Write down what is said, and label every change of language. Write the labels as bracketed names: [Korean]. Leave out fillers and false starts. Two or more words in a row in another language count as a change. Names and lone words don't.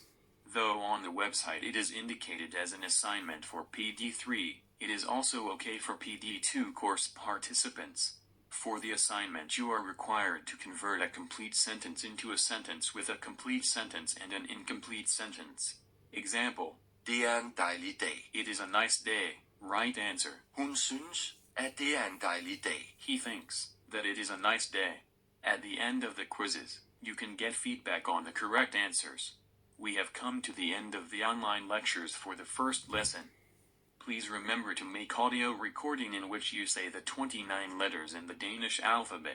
[English] Though on the website it is indicated as an assignment for PD3, it is also okay for PD2 course participants. For the assignment you are required to convert a complete sentence into a sentence with a complete sentence and an incomplete sentence. Example. [Danish] Det er en dejlig dag. [English] It is a nice day. Right answer. [Danish] Hun synes, at det er en dejlig dag. [English] He thinks that it is a nice day. At the end of the quizzes, you can get feedback on the correct answers. We have come to the end of the online lectures for the first lesson. Please remember to make audio recording in which you say the 29 letters in the Danish alphabet.